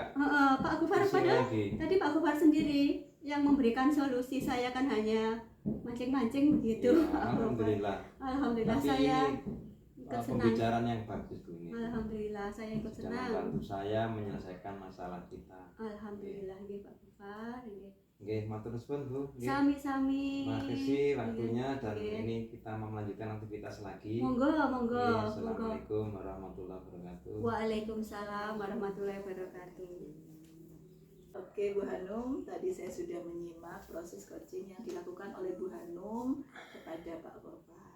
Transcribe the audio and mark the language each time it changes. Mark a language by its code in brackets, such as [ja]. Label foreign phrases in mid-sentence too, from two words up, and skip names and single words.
[id] Pak Gofar padahal tadi Pak Gofar sendiri yang memberikan solusi, saya kan hanya mancing-mancing begitu. Ya, alhamdulillah. Alhamdulillah. Tapi saya ini ikut senang. pembicaraan yang bagus Bu ini. Alhamdulillah saya ikut Sudah senang. membantu saya menyelesaikan masalah kita. Alhamdulillah nggih Pak Gofar nggih. [jv] Nggih, matur nuwun Bu. Nggih. Sami-sami. [id] Terima kasih waktunya Nggih, dan nggih. ini kita mau melanjutkan aktivitas lagi. Monggo. [ar] Nggih, السلام عليكم ورحمة الله وبركاته. وعليكم السلام ورحمة الله وبركاته. [id] Oke Bu Hanum, tadi saya sudah menyimak proses coaching yang dilakukan oleh Bu Hanum kepada Pak Gofar.